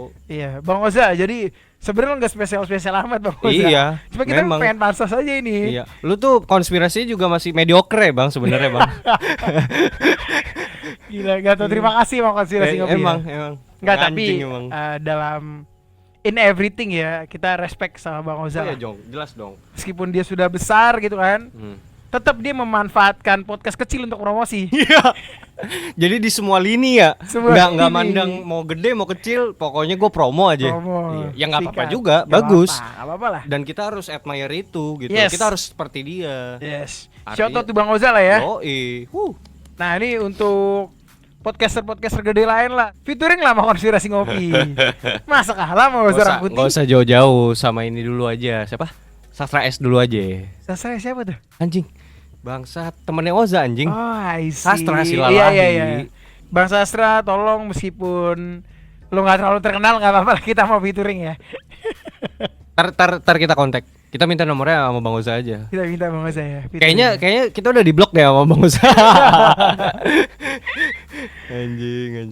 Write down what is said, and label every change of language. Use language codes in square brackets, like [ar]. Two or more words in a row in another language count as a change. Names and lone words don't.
[id] Iya, Bang Oza. Jadi sebenarnya nggak spesial amat Bang Oza. Iya, Cuma kita memang. pengen pansos aja ini. Iya. Lu tuh konspirasinya juga masih mediocre Bang sebenarnya Bang. Gila, gak tau terima kasih Bang konspirasi ngopi. Emang. Enggak, tapi Anjing emang. dalam [en] in everything [id] ya kita respect sama Bang Oza. Oh lah. ya Jong, jelas dong. Meskipun dia sudah besar gitu kan, tetap dia memanfaatkan podcast kecil untuk promosi. Iya. Jadi di semua lini ya. Semua Nggak lini. mandang mau gede mau kecil, pokoknya gue promo aja. Promo. Iya. Ya nggak apa-apa Sikat. juga, Nggak bagus. Nggak apa-apa lah. Dan kita harus admire itu gitu. Yes. Kita harus seperti dia. Yes. Artinya- [en] Shout out to Bang Oza lah ya. [id] Yoi. Nah, ini untuk podcaster gede lain lah. Featuring lah sama konspirasi ngopi. Masa kalah sama Oza Rangkuti? Nggak usah jauh-jauh, sama ini dulu aja. Siapa? Sastra S dulu aja. Sastra siapa tuh? Anjing. Bangsa temennya Oza anjing. [en] Oh, I see. [id] Sastra Silalahi. Iya. Bang Sastra, tolong meskipun lu nggak terlalu terkenal nggak apa-apa lah, kita mau featuring ya. Tar kita kontak. Kita minta nomornya sama Bang Oza aja. Kita minta Bang Oza ya. featuring. Kayaknya kita udah di blok deh sama Bang Oza. Anjing.